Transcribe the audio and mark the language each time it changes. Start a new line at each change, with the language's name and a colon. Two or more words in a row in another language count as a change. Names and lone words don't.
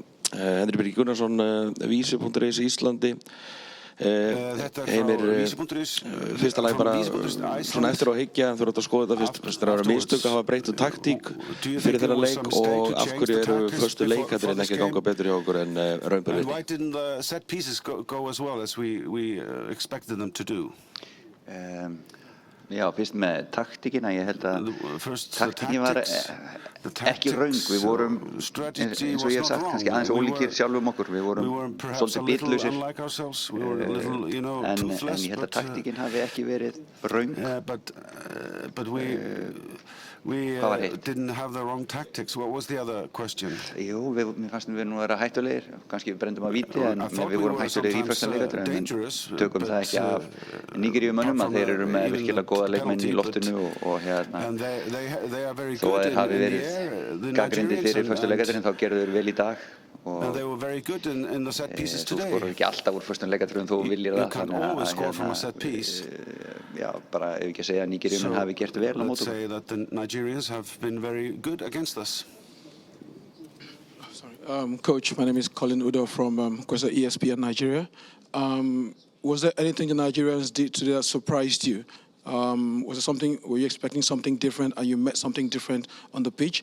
Icelandic: Henry Birgir Gunnarsson, Vísi.is Íslandi. Heimir, fyrsta lagi bara svona eftir á hyggja, þú átt að skoða þetta fyrst að vera mistök að hafa breytt taktík fyrir þeirra leik og af hverju eru föstu leikættir ekki að ganga betur hjá okkur en raun ber vitni?
English: Why didn't the set pieces go as well as we expected them to do?
Icelandic: Já, fyrst með taktíkina, ég held að taktíkin var ekki röng, við vorum, eins og ég hef sagt, kannski aðeins ólíkir sjálfum okkur, við vorum svolítið bitlausir, en ég held að taktíkin hafi ekki verið röng.
English: We didn't have the wrong tactics. What was the other question?
Icelandic: Jú, mér fannst við nú að vera hættulegir, kannski við brendum að víti, en við vorum hættulegir í fyrsta leikatur, en við tökum það ekki af Nígeríumönnum að þeir eru með virkilega góða leikmenn í loftinu og þó að þeir hafi verið gagnrýndir fyrir fyrsta leikaturinn þá gerðu þeir vel í dag
English: And they were very good in the set pieces
Icelandic: Þú
English: today.
Icelandic: skorar ekki alltaf úr föstum leikatriðum þó viljir það.
English: You can't always score from a set piece.
Icelandic: Já, bara ef ekki að segja að Nígeríumenn hafi gert vel á
English: Let's
Icelandic: móti okkur.
English: say that the Nigerians have been very good against us. Coach, my name is Colin Udo from ESPN Nigeria. Was there anything the Nigerians did today that surprised you? Was there something, were you expecting something different and you met something different on the pitch?